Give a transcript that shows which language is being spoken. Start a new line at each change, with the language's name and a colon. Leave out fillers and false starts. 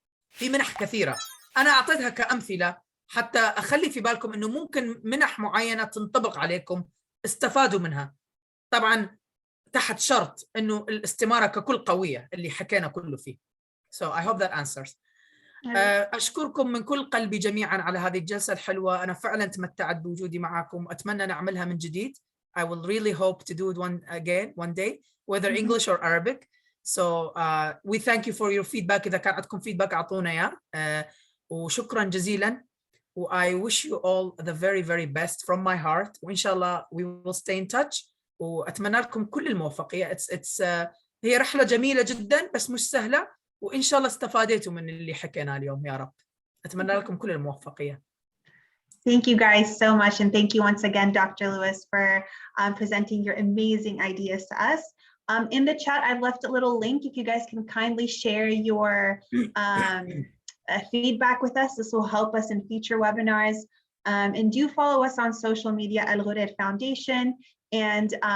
Arabic: في منح كثيرة أنا أعطيتها كأمثلة حتى أخلي في بالكم أنه ممكن منح معينة تنطبق عليكم، استفادوا منها. طبعا تحت شرط أنه الاستمارة ككل قوية اللي حكينا كله فيه.
English: So I hope that answers.
Arabic: أشكركم من كل قلبي جميعا على هذه الجلسة الحلوة. أنا فعلا تمتعت بوجودي معكم، أتمنى نعملها من جديد.
English: I will really hope to do it one day, whether English or Arabic. So we thank you for your feedback.
Arabic: إذا كان عندكم feedback أعطونا إياه. وشكرا جزيلا.
English: I wish you all the very very best from my heart.
Arabic: وإن شاء الله
English: we will stay in touch.
Arabic: وأتمنى لكم كل الموفقية. هي رحلة جميلة جدا بس مش سهلة، وإن شاء الله استفادتوا من اللي حكينا اليوم يا رب. أتمنى لكم كل الموفقية.
English: Thank you guys so much, and thank you once again, Dr. Lewis, for presenting your amazing ideas to us. In the chat, I've left a little link. If you guys can kindly share your feedback with us, this will help us in future webinars. And do follow us on social media at Ghurair Foundation. And